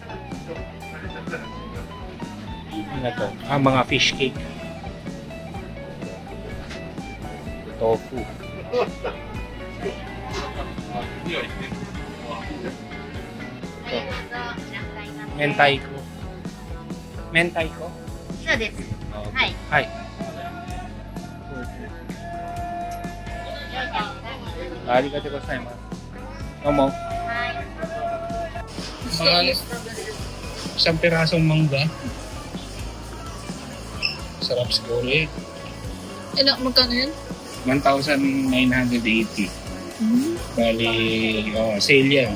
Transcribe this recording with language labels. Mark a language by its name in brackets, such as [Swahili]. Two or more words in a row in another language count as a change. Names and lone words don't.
[Filipino] Ano to? Mga [English] fish cake. [Filipino] Tofu. Ito. Mentaiko. [Japanese] そうです。 [English] Okay. Hi. [Japanese] ありがとうございます. Tomo. [Filipino] Isang pirasong mangga. Sarap siguro eh. Magkano yun? 1,980. Bali, sale yan.